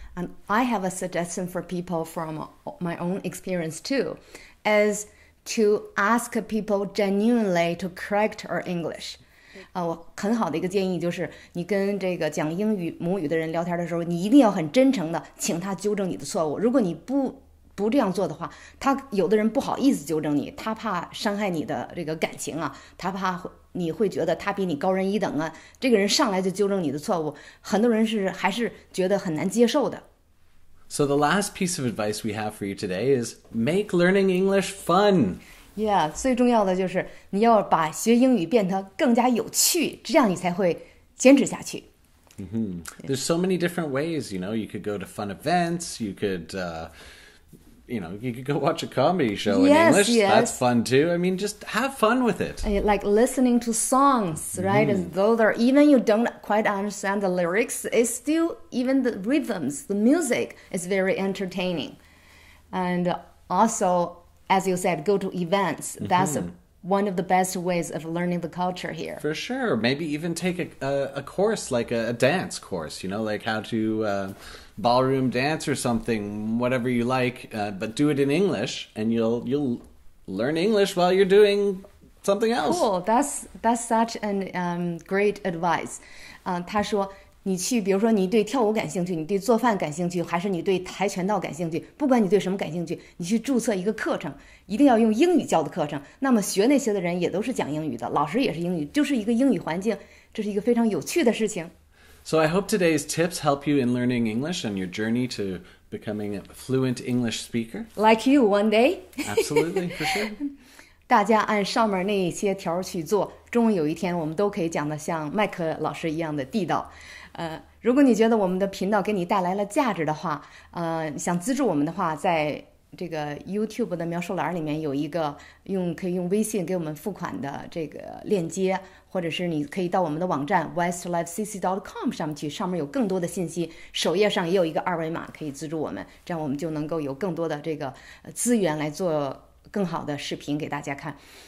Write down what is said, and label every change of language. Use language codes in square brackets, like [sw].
[en] And I have a suggestion for people from my own experience too, is to ask people genuinely to correct our English. [zh] 我很好的一个建议就是，你跟这个讲英语母语的人聊天的时候，你一定要很真诚的请他纠正你的错误。如果你不这样做的话，有的人不好意思纠正你，他怕伤害你的这个感情啊，他怕你会觉得他比你高人一等啊。这个人上来就纠正你的错误，很多人还是觉得很难接受的。 [en] So the last piece of advice we have for you today is make learning English fun. [zh] Yeah, 最重要的就是你要把学英语变得更加有趣，这样你才会坚持下去。 [en] There's so many different ways, you know. You could go to fun events. You could, you could go watch a comedy show in English. Yes. That's fun too. I mean, just have fun with it. Like listening to songs, right? As though even you don't quite understand the lyrics, it's still, even the rhythms, the music is very entertaining. And also, as you said, go to events. That's one of the best ways of learning the culture here. For sure. Maybe even take a course, like a dance course, like how to ballroom dance or something, whatever you like, but do it in English, and you'll learn English while you're doing something else. Cool. That's such an great advice. [zh] 他说你去，比如说你对跳舞感兴趣，你对做饭感兴趣，还是你对跆拳道感兴趣，不管你对什么感兴趣，你去注册一个课程，一定要用英语教的课程。那么学那些的人也都是讲英语的，老师也是英语，就是一个英语环境，这是一个非常有趣的事情。 [en] So I hope today's tips help you in learning English on your journey to becoming a fluent English speaker. Like you one day. Absolutely, for sure. [zh] 大家按上面那些条去做，终有一天我们都可以讲得像麦克老师一样的地道。如果你觉得我们的频道给你带来了价值的话，想资助我们的话，在这个 YouTube 的描述栏里面有一个可以用微信给我们付款的这个链接，或者是你可以到我们的网站 westlifecc.com 上面去，上面有更多的信息，首页上也有一个二维码可以资助我们，这样我们就能够有更多的这个资源来做更好的视频给大家看。